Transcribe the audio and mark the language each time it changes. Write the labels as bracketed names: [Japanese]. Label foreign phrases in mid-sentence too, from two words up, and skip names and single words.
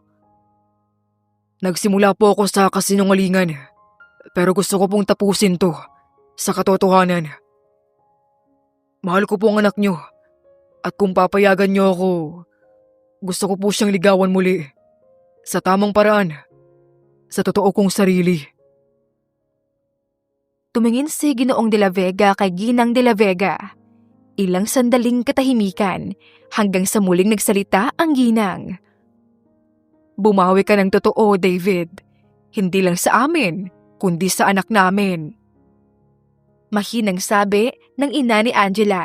[Filipino] Nagsimula po ako sa kasinungalingan, pero gusto ko pong tapusin to sa katotohanan. Mahal ko po ang anak niyo, at kung papayagan niyo ako, gusto ko po siyang ligawan muli, sa tamang paraan, sa totoo kong sarili. Tumingin si Ginoong de la Vega kay Ginang de la Vega. Ilang sandaling katahimikan hanggang sa muling nagsalita ang Ginang. Bumawi ka ng totoo, David. Hindi lang sa amin, kundi sa anak namin. Mahinang sabi ng ina ni Angela.